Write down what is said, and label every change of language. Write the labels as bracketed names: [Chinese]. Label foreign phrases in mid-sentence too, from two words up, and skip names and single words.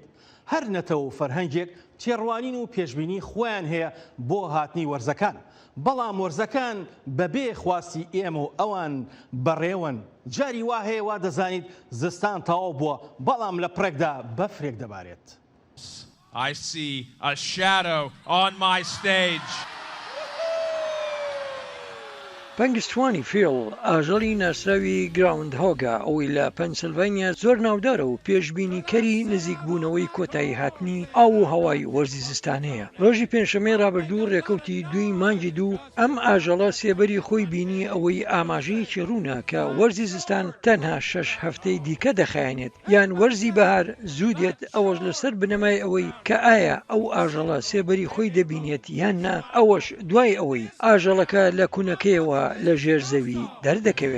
[Central Kurdish] هەر نەتەوە و فەرهەنگێک تێڕوانین و پێشبینی خۆیان هەیە بۆ هاتنی وەرزەکان، بەڵام وەرزەکان بەبێ خواستی ئێمە و ئەوان بەڕێوەن. جاری وا هەیە وا دەزانیت زستان تەواو بووە، بەڵام لە پڕێکدا بەفرێک دەبارێت. [English] I see a shadow on my stage. [Central Kurdish] پەنگستوانی فێڵ ئاژەڵی ناسراوی گراوند هۆگە ئەوەی لە پەنسیلڤانیا زۆر ناودارە و پێشبینیکەری نزیکبوونەوەی کۆتایی هاتنی ئاو و هەوای وەرزی زستانەیە. ڕۆژی پێنجشەمەی ڕابردوو ڕێکەوتی 2 مانگی دوو ئەم ئاژەڵە سێبەری خۆی بینی ئەوەی ئاماژەیەکی ڕوونە کە وەرزی زستان تەنها 6 هەفتەی دیکە دەخایەنێت یان وەرزی بەهار زوو دێت، ئەوەش لەسەر بنەمای ئەوەی کە ئایا ئەو ئاژەڵە سێبەری خۆی دەبینێت یان نا، ئەوەش دوای ئەوەی ئاژەڵەکە لە کوونەکەیەوە لە ژێر زەوی دەردەکەوێت.